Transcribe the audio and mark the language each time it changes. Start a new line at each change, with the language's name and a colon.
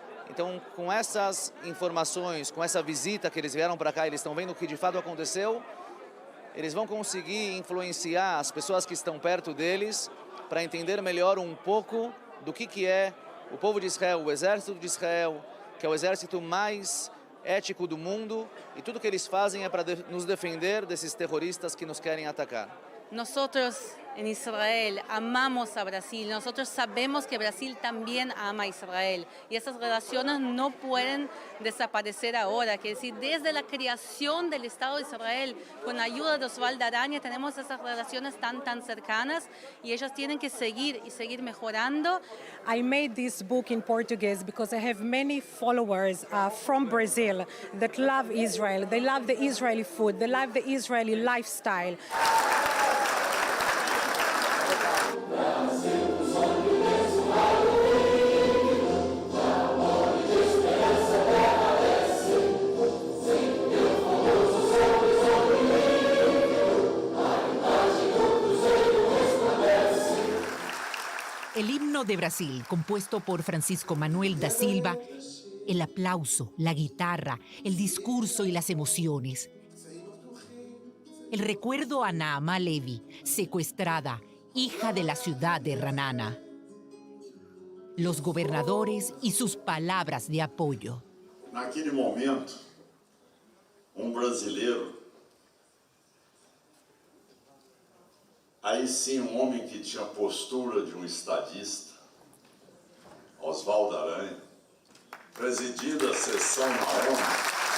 Portuguese: Então, com essas informações, com essa visita que eles vieram para cá, eles estão vendo o que de fato aconteceu, eles vão conseguir influenciar as pessoas que estão perto deles para entender melhor um pouco do que é o povo de Israel, o exército de Israel, que é o exército mais ético do mundo, e tudo que eles fazem é para nos defender desses terroristas que nos querem atacar.
Spanish: Nosotros en Israel amamos a Brasil, nosotros sabemos que Brasil también ama a Israel y esas relaciones no pueden desaparecer ahora, que decir, desde la creación del Estado de Israel, con ayuda de Osvaldo Aranha, tenemos esas relaciones tan cercanas y ellos tienen que seguir y seguir mejorando.
English: I made this book in Portuguese because I have many followers from Brazil that love Israel, they love the Israeli food, they love the Israeli lifestyle.
Spanish: El himno de Brasil, compuesto por Francisco Manuel da Silva, el aplauso, la guitarra, el discurso y las emociones. El recuerdo a Naamá Levi, secuestrada, hija de la ciudad de Renana. Los gobernadores y sus palabras de apoyo.
Portuguese: Naquele momento, brasileiro, aí sim homem que tinha postura de estadista, Osvaldo Aranha, presidindo a sessão na ONU,